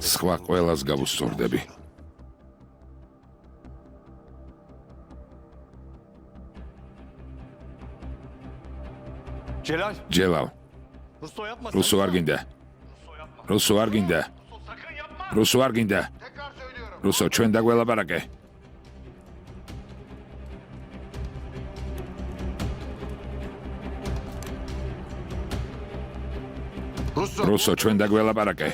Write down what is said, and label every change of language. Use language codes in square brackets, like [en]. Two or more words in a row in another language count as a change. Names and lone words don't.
[ka] სხვა ყველას გავუსწორდები. Celal. ჯელალ, [tr] Russo yapma. [ka] რუსო არ გინდა. რუსო არ გინდა. რუსო არ გინდა. [tr] Tekrar söylüyorum. [ka] რუსო ჩვენ დაგველაპარაკე. Russo. რუსო ჩვენ დაგველაპარაკე.